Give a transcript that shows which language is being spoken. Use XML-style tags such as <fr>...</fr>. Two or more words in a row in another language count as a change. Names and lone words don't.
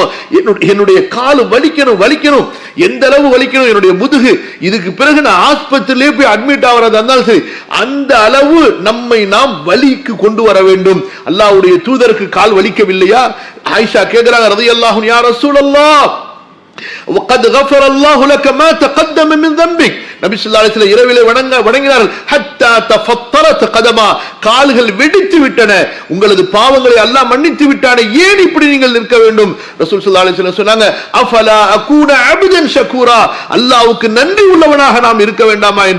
<ta>என்னுடைய கால் வலிக்கணும், எந்த அளவு வலிக்கணும், என்னுடைய முதுகு, இதுக்கு பிறகு நான் ஆஸ்பத்திரியிலே போய் அட்மிட் ஆகிறதா இருந்தாலும் சரி, அந்த அளவு நம்மை நாம் வலிக்கு கொண்டு வர வேண்டும். அல்லாஹ்வுடைய தூதருக்கு கால் வலிக்கவில்லையா? ஆயிஷா கேக்குறாங்க</ta> <ar>رضي الله عنها، يا رسول الله وقد غفر الله لك ما تقدم من ذنبك.</ar> <ta>நபி</ta> <ar>صلى الله عليه وسلم</ar> <ta>இரவிலே வணங்கினார்கள்.</ta> <ar>حتى تفطرت قدماه,</ar> <ta>கால்கள் வெடித்து விட்டன, உங்களது பாவங்களை அல்லாஹ் மன்னித்து விட்டானே, ஏன் இப்படி நீங்கள் நிற்க வேண்டும்? ரசூல்</ta> <ar>صلى الله عليه وسلم</ar> <ta>சொன்னாங்க,</ta> <ar>أفلا أكون عبدا شكورا,</ar> <ta>அல்லாஹ்வுக்கு நன்றி உள்ளவனாக நாம் இருக்க வேண்டாமா என்று.</ta>